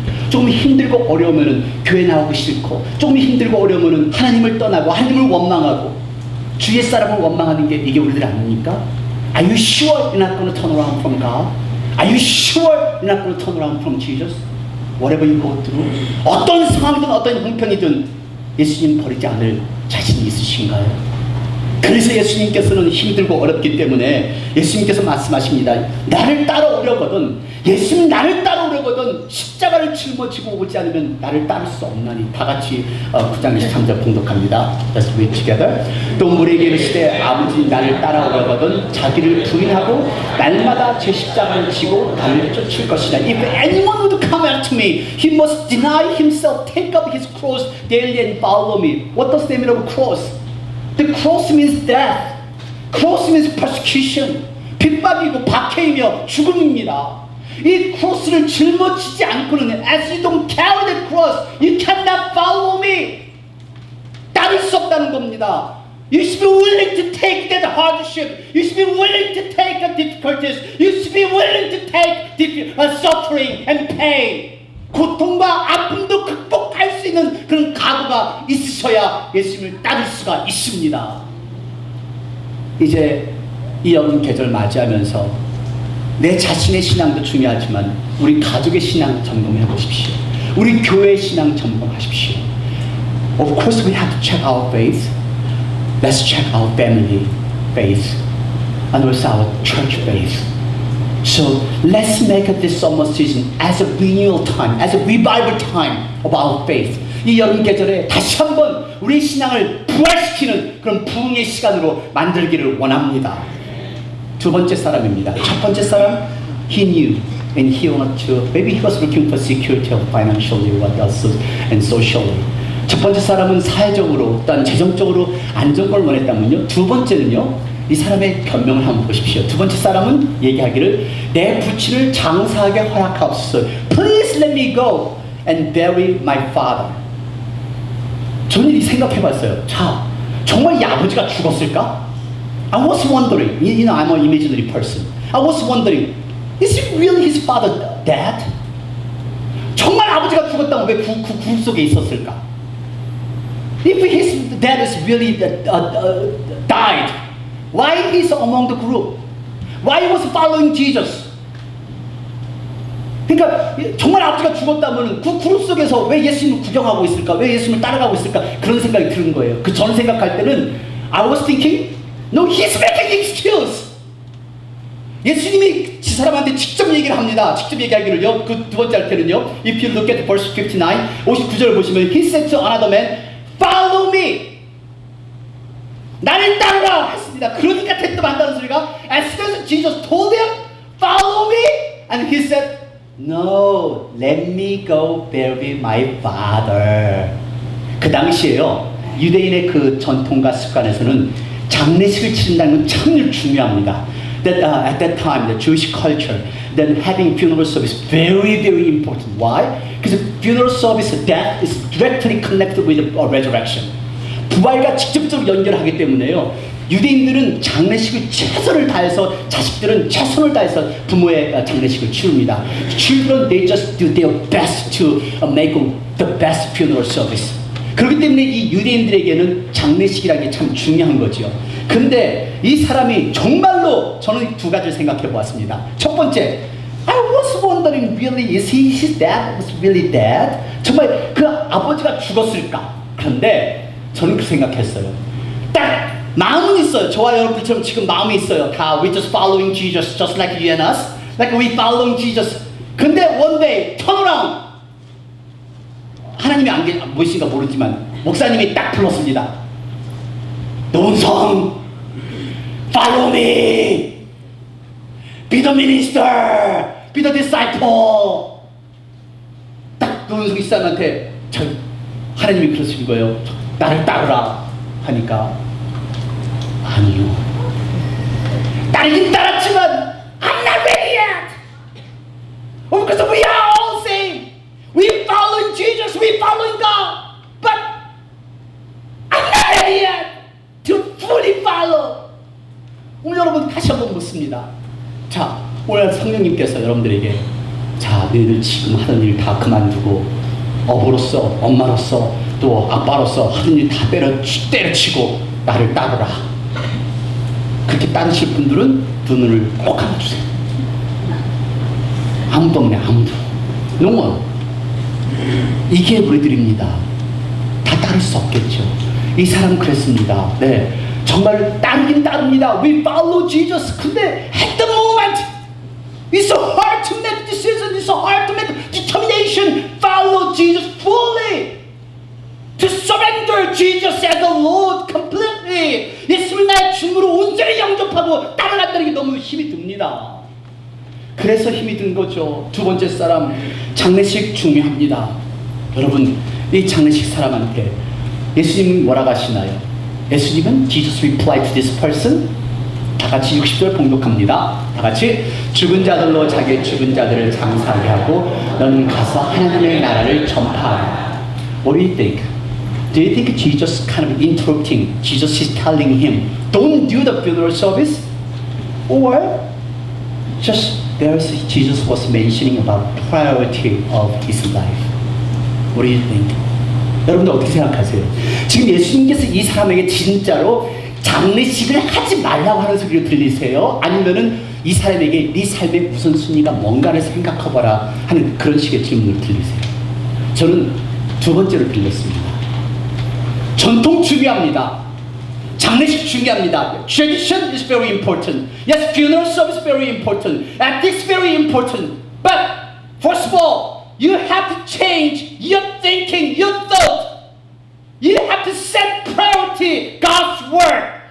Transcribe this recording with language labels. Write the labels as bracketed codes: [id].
[ko] 조금 힘들고 어려우면은 교회 나오기 싫고, 조금 힘들고 어려우면은 하나님을 떠나고 하나님을 원망하고 주의 사람을 원망하는 게 이게 우리들 아닙니까? [en] Are you sure you're not going to turn around from God? Are you sure you're not going to turn around from Jesus? Whatever you go through, [ko] 어떤 상황이든 어떤 형편이든 예수님 버리지 않을 자신이 있으신가요? 그래서 예수님께서는 힘들고 어렵기 때문에 예수님께서 말씀하십니다. 나를 따라오려거든, 예수님 나를 따라오려거든 십자가를 짊어지고 오지 않으면 나를 따를 수 없나니. 다 같이 9장 23절 봉독합니다. [en] Let's read together. [ko] 또 무리에게 이르시되 아버지 나를 따라오려거든 자기를 부인하고 날마다 제 십자가를 지고 나를 쫓을 것이다. [en] If anyone would come after me, he must deny himself, take up his cross daily and follow me. What does the mean of cross? The cross means death. Cross means persecution. [ko] 핍박이고 박해이며 죽음입니다. 이 크로스를 짊어지지 않고는, [en] as you don't carry the cross, you cannot follow me. [ko] 따를 수 없다는 겁니다. [en] You should be willing to take that hardship. You should be willing to take the difficulties. You should be willing to take suffering and pain. [ko] 고통과 아픔도 극복할 수 있는 그런 각오가 있으셔야 예수님을 따를 수가 있습니다. 이제 이 여름 계절 맞이하면서 내 자신의 신앙도 중요하지만 우리 가족의 신앙 점검해 보십시오. 우리 교회의 신앙 점검하십시오. [en] Of course we have to check our faith. Let's check our family faith and also our church faith. So let's make this summer season as a renewal time, as a revival time of our faith. [ko] 이 여름 계절에 다시 한번 우리 신앙을 부활시키는 그런 부흥의 시간으로 만들기를 원합니다. 두 번째 사람입니다. 첫 번째 사람, [en] he knew and he wanted to, maybe he was looking for security of financially, what else, and socially. [ko] 첫 번째 사람은 사회적으로 또한 재정적으로 안정권을 원했다면요. 두 번째는요, 이 사람의 변명을 한번 보십시오. 두 번째 사람은 얘기하기를 내 부친을 장사하게 허락하옵소서. [en] Please let me go and bury my father. [ko] 저는 이 생각해봤어요. 자, 정말 이 아버지가 죽었을까? [en] I was wondering. You know, I'm an imaginary person. I was wondering, is it really his father dead? [ko] 정말 아버지가 죽었다면 왜 그룹 속에 있었을까? [en] If his dad is really died, why he's among the group? Why he was following Jesus? [ko] 그러니까 정말 아버지가 죽었다면 그 그룹 속에서 왜 예수님을 구경하고 있을까? 왜 예수님을 따라가고 있을까? 그런 생각이 드는 거예요. 그 전 생각할 때는 [en] I was thinking, no, he's making excuse. [ko] 예수님이 지 사람한테 직접 얘기를 합니다. 직접 얘기하기를요. 그 두 번째 할 때는요. [en] If you look at verse 59, [ko] 59절을 보시면 [en] He said to another man, follow me. [ko] 나를 따르라 했습니다. 그러니까 대뜸한다는 소리가 [en] As soon as Jesus told him, follow me, and he said, no, let me go bury my father. [ko] 그 당시에요. 유대인의 그 전통과 습관에서는 장례식을 치른다는 건 참 중요합니다. [en] That at that time, the Jewish culture, then having funeral service very, very important. Why? Because funeral service, death is directly connected with resurrection. [ko] 부활과 직접적으로 연결하기 때문에요. 유대인들은 장례식을 최선을 다해서, 자식들은 최선을 다해서 부모의 장례식을 치릅니다. [en] Children, they just do their best to make the best funeral service. [ko] 그렇기 때문에 이 유대인들에게는 장례식이라는 게 참 중요한 거죠. 근데 이 사람이 정말로 저는 두 가지를 생각해 보았습니다. 첫 번째, [en] I was wondering, really, is his dad was really dead? [ko] 정말 그 아버지가 죽었을까? 그런데 저는 그 생각했어요. 딱 마음은 있어요. 저와 여러분들처럼 지금 마음이 있어요. [en] 다 we just following Jesus, just like you and us, like we following Jesus. [ko] 근데 [en] one day turn around. [ko] 하나님이 안 보이신가 모르지만 목사님이 딱 불렀습니다. [en] 노은성, follow me, be the minister, be the disciple. [ko] 딱 노은성 이사람한테 하나님이 그러신 거예요. 나를 따르라 하니까 아니요. 따르긴 따랐지만 [en] I'm not ready yet. Because we are all same. We following Jesus, we following God, but I'm not ready yet to fully follow. [ko] 오늘 여러분 다시 한번 묻습니다. 자, 오늘 성령님께서 여러분들에게 자, 너희들 지금 하던 일 다 그만두고 어부로서, 엄마로서, 또 아빠로서 하던 일 다 때려치고 나를 따르라. 그렇게 따르실 분들은 두 눈을 꼭 감아주세요. 아무도 없네, 아무도. [en] No one. [ko] 이게 우리들입니다. 다 따를 수 없겠죠. 이 사람 그랬습니다. 네, 정말 따르긴 따릅니다. [en] We follow Jesus. [ko] 근데 [en] at the moment, it's so hard to make decision. It's so hard to make determination. Follow Jesus fully. To surrender Jesus as the Lord completely. [ko] 예수를 나의 주님으로 온전히 영접하고 따라간다는 게 너무 힘이 듭니다. 그래서 힘이 든 거죠. 두 번째 사람, 장례식 중요합니다. 여러분, 이 장례식 사람한테 예수님은 뭐라고 하시나요? 예수님은 [en] Jesus replied to this person. [ko] 다 같이 60절 봉독합니다. 다 같이 죽은 자들로 자기의 죽은 자들을 장사하게 하고 너는 가서 하나님의 나라를 전파하라. [en] What do you think? Do you think Jesus kind of interrupting? Jesus is telling him, don't do the funeral service? Or just Jesus was mentioning about priority of his life. What do you think? [ko] 여러분들 어떻게 생각하세요? 지금 예수님께서 이 사람에게 진짜로 장례식을 하지 말라고 하는 소리를 들리세요? 아니면은 이 사람에게 네 삶의 우선순위가 뭔가를 생각해봐라 하는 그런 식의 질문을 들리세요? 저는 두 번째로 들렸습니다. 전통 중요합니다. 장례식 중요합니다. [en] Tradition is very important. Yes, funeral service is very important. Ethics is very important. But first of all, you have to change your thinking, your thought. You have to set priority, God's word.